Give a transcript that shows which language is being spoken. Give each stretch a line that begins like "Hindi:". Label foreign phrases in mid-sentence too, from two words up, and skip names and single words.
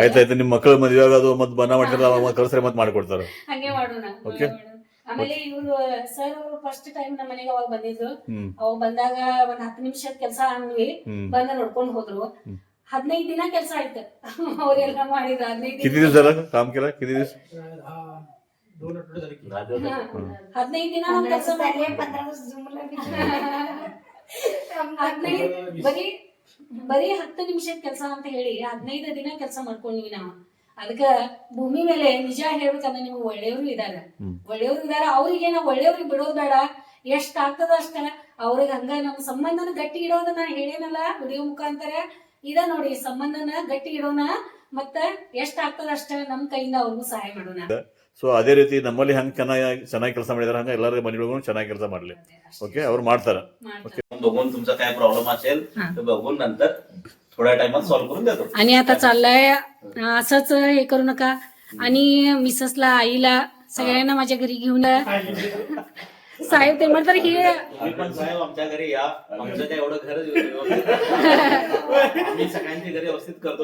Kannada: ಆಯ್ತಾಯ್ತು, ನಿಮ್ಮ ಮಕ್ಕಳು ಮದುವೆ ಆಗೋದು ಮತ್ತೆ ಬಣ್ಣ ಮಾಡ್ತಾರಲ್ಲ ಕಳ್ಸ್ರೆ ಮತ್ತೆ ಮಾಡ್ಕೊಡ್ತಾರೆ. ಹಂಗೆ ಮಾಡೋಣ. ಆಮೇಲೆ ಇವ್ರು ಸರ್ ಅವರು
English: first time
Kannada: ನಮ್ಮ ಮನೆಗೆ ಅವಾಗ ಬಂದಿದ್ರು. ಅವಾಗ ಬಂದಾಗ ಒಂದ್ 10 ನಿಮಿಷದ ಕೆಲಸ ಅಂದ್ವಿ, ಬಂದ ನೋಡ್ಕೊಂಡ್ ಹೋದ್ರು. 15 ದಿನ ಕೆಲಸ ಆಯ್ತು ಅವ್ರೆಲ್ಲ ಮಾಡಿದ್ರು. 15
Marathi: किती दिवस झाला काम केला? किती दिवस?
Kannada: 15 ದಿನ ನಮ್ ಕೆಲಸ ಬರೀ 10 ನಿಮಿಷದ ಕೆಲಸ ಅಂತ ಹೇಳಿ 15 ದಿನ ಕೆಲಸ ಮಾಡ್ಕೊಂಡ್ವಿ ನಾವು. ಅದಕ್ಕ ಭೂಮಿ ಮೇಲೆ ನಿಜ ಹೇಳ್ಬೇಕಂದ್ರೆ ನಿಮ್ಗೆ ಒಳ್ಳೆಯವರು ಇದಾರೆ. ಅವ್ರಿಗೆ ನಾವು ಒಳ್ಳೆಯವ್ರಿಗೆ ಬಿಡೋದ್ ಬೇಡ. ಎಷ್ಟ್ ಆಗ್ತದ ಅಷ್ಟ ಅವ್ರಿಗೆ ಹಂಗ ನಮ್ಮ ಸಂಬಂಧನ ಗಟ್ಟಿ ಇಡೋದನ್ನ ಹೇಳೇನಲ್ಲ ವಿಡಿಯೋ ಮುಖಾಂತರ. ಇದ ನೋಡಿ, ಸಂಬಂಧನ ಗಟ್ಟಿ ಇಡೋಣ, ಮತ್ತ ಎಷ್ಟ್ ಆಗ್ತದ ಅಷ್ಟ ನಮ್ ಕೈಯಿಂದ ಅವ್ರಿಗೂ ಸಹಾಯ ಮಾಡೋಣ. ಸೊ ಅದೇ ರೀತಿ ನಮ್ಮಲ್ಲಿ ಹಂಗ ಚೆನ್ನಾಗಿ ಕೆಲಸ ಮಾಡಿದಾರೆ, ಹಂಗ ಎಲ್ಲರ ಮನೆಗಳಿಗೂ ಚೆನ್ನಾಗಿ ಕೆಲಸ ಮಾಡ್ಲಿ. ओके, ಅವ್ರು ಮಾಡ್ತಾರ.
Marathi: बघून तुमचा काय प्रॉब्लेम असेल तर बघून नंतर थोड्या टाइमात सॉल्व्ह करून देतो. आणि आता चाललंय असंच हे करू नका. आणि मिसेसला, आईला, सगळ्यांना माझ्या घरी घेऊन साहेब ते म्हणतात ही तुम्ही पण साहेब आमच्या घरी या. आमचं काय एवढं घर आम्ही सगळ्यांची घरी व्यवस्थित करतो.